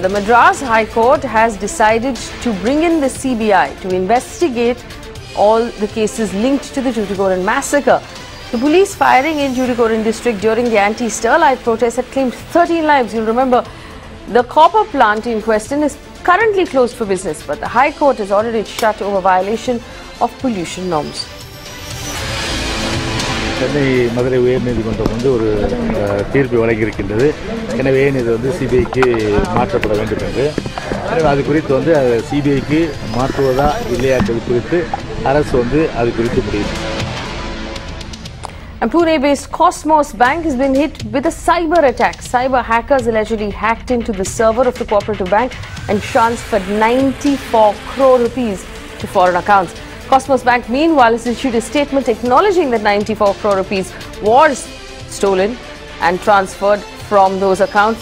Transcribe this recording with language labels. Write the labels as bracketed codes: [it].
[en] The Madras High Court has decided to bring in the CBI to investigate all the cases linked to the Tuticorin massacre. The police firing in Tuticorin district during the anti-Sterlite protest had claimed 13 lives. You'll remember the copper plant in question is currently closed for business, but the High Court has ordered it shut over violation of pollution norms. [ta] Chennai Madurai உயர்நீதிமன்றம் ஒரு தீர்ப்பு வழங்கியிருக்கின்றது. எனவே இது சிபிஐக்கு மாற்றப்பட வேண்டும் என்று. அது குறித்து சிபிஐக்கு மாற்றுவதா இல்லையா என்பது குறித்து அரசு அது குறித்து முடியும். [en] And Pune-based Cosmos Bank has been hit with a cyber attack. Cyber hackers allegedly hacked into the server of the cooperative bank and transferred 94 crore rupees to foreign accounts. Cosmos Bank, meanwhile, has issued a statement acknowledging that 94 crore rupees was stolen and transferred from those accounts.